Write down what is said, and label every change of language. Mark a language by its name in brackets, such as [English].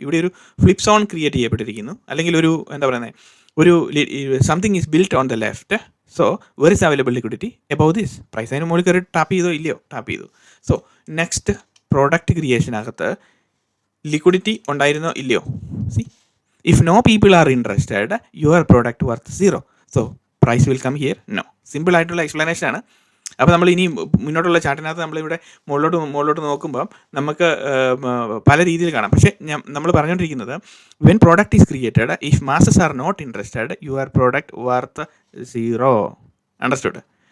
[Malayalam] ഇവിടെ ഒരു flip zone create ചെയ്യപ്പെട്ടിരിക്കുന്നു. അല്ലെങ്കിൽ ഒരു എന്താ പറയുന്നത്, ഒരു [English] Something is built on the left. So where is available liquidity above this price. [Malayalam] അതിന് മുകളിൽ കയറി ടാപ്പ് ചെയ്തോ ഇല്ലയോ? ടാപ്പ് ചെയ്തു. സോ നെക്സ്റ്റ് പ്രോഡക്റ്റ് ക്രിയേഷനകത്ത് ലിക്വിഡിറ്റി ഉണ്ടായിരുന്നോ ഇല്ലയോ? [English] See if no people are interested your product worth 0, so price will come here. [Malayalam] No, simple ആയിട്ടുള്ള explanation ആണ്. അപ്പോൾ നമ്മൾ ഇനി മുന്നോട്ടുള്ള ചാർട്ടിനകത്ത് നമ്മളിവിടെ മുകളിലോട്ട് നോക്കുമ്പോൾ നമുക്ക് പല രീതിയിൽ കാണാം. പക്ഷേ നമ്മൾ പറഞ്ഞുകൊണ്ടിരിക്കുന്നത് [English] When product is created if masses are not interested your product worth 0. Understood?